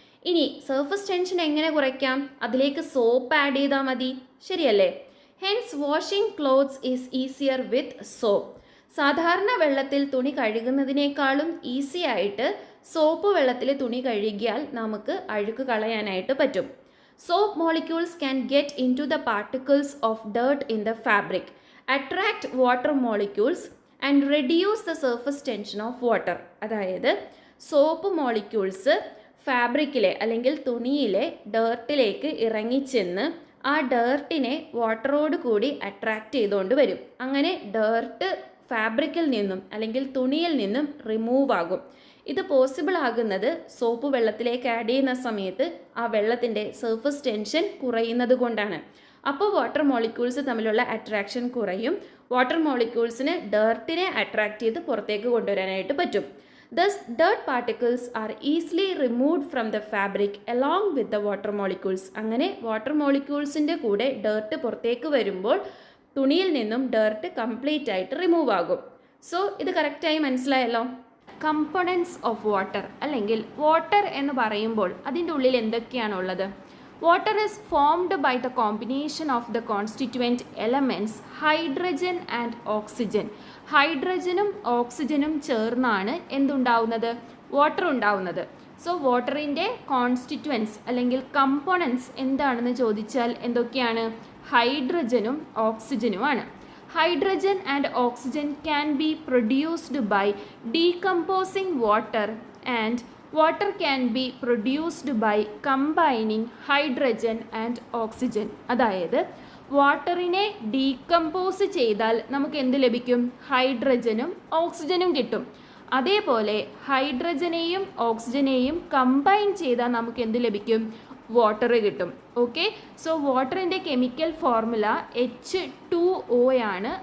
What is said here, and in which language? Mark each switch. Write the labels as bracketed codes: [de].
[ml] ഇനി surface tension എങ്ങനെ കുറയ്ക്കാം? അതിലേക്ക് സോപ്പ് ആഡ് ചെയ്താൽ മതി. ശരിയല്ലേ? [en] Hence washing clothes is easier with soap. [ml] സാധാരണ വെള്ളത്തിൽ തുണി കഴുകുന്നതിനേക്കാളും ഈസി ആയിട്ട് സോപ്പ് വെള്ളത്തിൽ തുണി കഴുകിയാൽ നമുക്ക് അഴുക്ക് കളയാനായിട്ട് പറ്റും. [en] Soap molecules can get into the particles of dirt in the fabric, attract water molecules and reduce the surface tension of water. [ml] അതായത് സോപ്പ് മോളിക്യൂൾസ് ഫാബ്രിക്കിലെ അല്ലെങ്കിൽ തുണിയിലെ ഡേർട്ടിലേക്ക് ഇറങ്ങിച്ചെന്ന് ആ ഡേർട്ടിനെ വാട്ടറോട് കൂടി അട്രാക്റ്റ് ചെയ്തുകൊണ്ട് വരും. അങ്ങനെ ഡേർട്ട് ഫാബ്രിക്കിൽ നിന്നും അല്ലെങ്കിൽ തുണിയിൽ നിന്നും റിമൂവ് ആകും. ഇത് പോസിബിൾ ആകുന്നത് സോപ്പ് വെള്ളത്തിലേക്ക് ആഡ് ചെയ്യുന്ന സമയത്ത് ആ വെള്ളത്തിൻ്റെ സർഫസ് ടെൻഷൻ കുറയുന്നത് കൊണ്ടാണ്. അപ്പോൾ വാട്ടർ മോളിക്യൂൾസ് തമ്മിലുള്ള അട്രാക്ഷൻ കുറയും. വാട്ടർ മോളിക്യൂൾസിന് ഡേർട്ടിനെ അട്രാക്റ്റ് ചെയ്ത് പുറത്തേക്ക് കൊണ്ടുവരാനായിട്ട് പറ്റും. [en] Thus, dirt particles are easily removed from the fabric along with the water molecules. [ml] അങ്ങനെ വാട്ടർ മോളിക്യൂൾസിൻ്റെ കൂടെ ഡേർട്ട് പുറത്തേക്ക് വരുമ്പോൾ തുണിയിൽ നിന്നും ഡേർട്ട് കംപ്ലീറ്റ് ആയിട്ട് റിമൂവ് ആകും. സോ ഇത് കറക്റ്റായി മനസ്സിലായല്ലോ. കമ്പോണൻസ് ഓഫ് വാട്ടർ അല്ലെങ്കിൽ വാട്ടർ എന്ന് പറയുമ്പോൾ അതിൻ്റെ ഉള്ളിൽ എന്തൊക്കെയാണുള്ളത്? [en] Water is formed by the combination of the constituent elements hydrogen and oxygen. [ml] ഹൈഡ്രജനും ഓക്സിജനും ചേർന്നാണ് എന്തുണ്ടാവുന്നത്? വാട്ടർ ഉണ്ടാവുന്നത്. സോ വാട്ടറിൻ്റെ കോൺസ്റ്റിറ്റ്യുവൻസ് അല്ലെങ്കിൽ കമ്പോണൻസ് എന്താണെന്ന് ചോദിച്ചാൽ എന്തൊക്കെയാണ്? ഹൈഡ്രജനും ഓക്സിജനുമാണ്. [en] Hydrogen and oxygen can be produced by decomposing water and water can be produced by combining hydrogen and oxygen. [ml] അതായത് വാട്ടറിനെ ഡീകമ്പോസ് ചെയ്താൽ നമുക്ക് എന്ത് ലഭിക്കും? ഹൈഡ്രജനും ഓക്സിജനും കിട്ടും. അതേപോലെ ഹൈഡ്രജനെയും ഓക്സിജനെയും കമ്പൈൻ ചെയ്താൽ നമുക്ക് എന്ത് ലഭിക്കും? വാട്ടർ കിട്ടും. ഓക്കെ, സോ വാട്ടറിൻ്റെ കെമിക്കൽ ഫോർമുല H2O ആണ്.